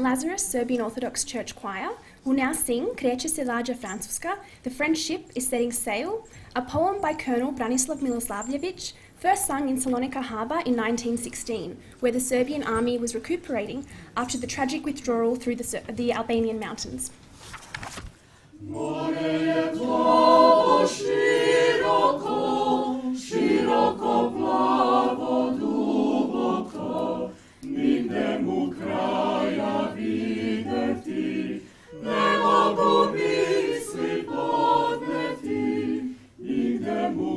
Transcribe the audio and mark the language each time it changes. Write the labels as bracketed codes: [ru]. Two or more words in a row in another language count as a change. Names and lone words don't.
[en] Lazarus Serbian Orthodox Church Choir will now sing Kreće se lađa Francuska, The French Ship is Setting Sail, a poem by Colonel Branislav Miloslavljevic, first sung in Salonika harbour in 1916, where the Serbian army was recuperating after the tragic withdrawal through the Albanian mountains. [sr] More je plavo široko, široko plavo duboko, nigde mu kraja videti, ne mogu misli podneti, nigde mu